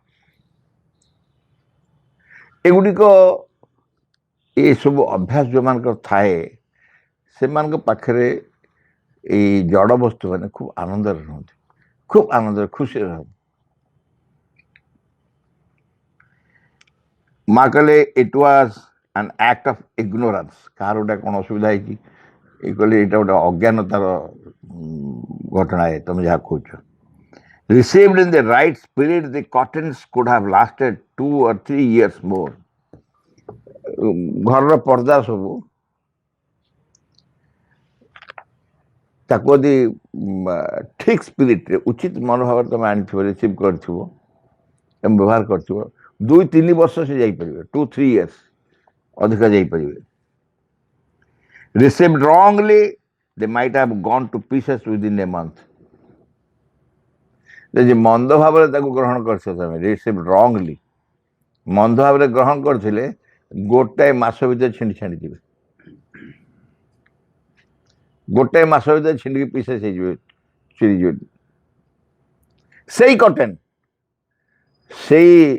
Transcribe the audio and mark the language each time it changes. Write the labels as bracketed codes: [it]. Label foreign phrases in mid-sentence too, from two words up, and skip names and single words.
[or] ଏଗୁଡ଼ିକ, ଏସବୁ ଅଭ୍ୟାସ ଯେଉଁମାନଙ୍କର ଥାଏ, ସେମାନଙ୍କ ପାଖରେ ଏଇ ଜଡ଼ ବସ୍ତୁ ମାନେ ଖୁବ ଆନନ୍ଦରେ ରୁହନ୍ତି, ଖୁବ ଆନନ୍ଦରେ, ଖୁସିରେ ରହନ୍ତି। ମା କହିଲେ, [en] it was an act of ignorance [or] କାହାର ଗୋଟେ କ'ଣ ଅସୁବିଧା ହେଇଛି ଏଇ କହିଲେ ଏଇଟା ଗୋଟେ ଅଜ୍ଞାନତାର ଘଟଣା ତମେ ଯାହା କହୁଛ [en] received in the right spirit the curtains could have lasted 2 or 3 years more [or] ଘରର ପର୍ଦ୍ଦା ସବୁ ତାକୁ ଯଦି ଠିକ ସ୍ପିରିଟରେ ଉଚିତ ମନୋଭାବରେ ତମେ ଆଣିଥିବ ରିସିଭ୍ କରିଥିବ ଏବଂ ବ୍ୟବହାର କରିଥିବ 2-3 ବର୍ଷ ସେ ଯାଇପାରିବେ 2-3 years ଅଧିକ ଯାଇପାରିବେ [en] received wrongly they might have gone to pieces within a month [or] ଯଦି ମନ୍ଦ ଭାବରେ ତାକୁ ଗ୍ରହଣ କରିଛ ତମେ [en] receive wrongly [or] ମନ୍ଦ ଭାବରେ ଗ୍ରହଣ କରିଥିଲେ ଗୋଟାଏ ମାସ ଭିତରେ ଛିଣ୍ଡିଯିବେ ଗୋଟାଏ ମାସ ଭିତରେ ଛିଣ୍ଡିକି ପିସେସ୍ ହେଇଯିବେ ଚିରିଯିବେ ସେଇ କଟେନ୍ ସେଇ